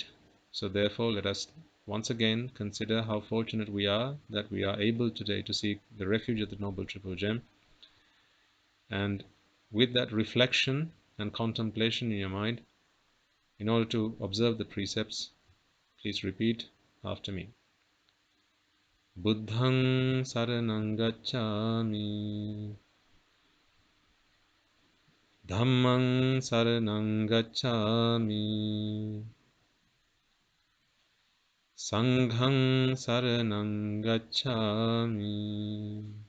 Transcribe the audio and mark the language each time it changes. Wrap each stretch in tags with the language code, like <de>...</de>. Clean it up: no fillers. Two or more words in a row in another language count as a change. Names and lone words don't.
<en>So therefore, let us once again consider how fortunate we are that we are able today to seek the refuge of the Noble Triple Gem. And with that reflection and contemplation in your mind, in order to observe the precepts, please repeat after me.</en> <pi>Buddhang saranang gacchami, Dhammang saranang gacchami, Sanghang saranang gacchami,</pi>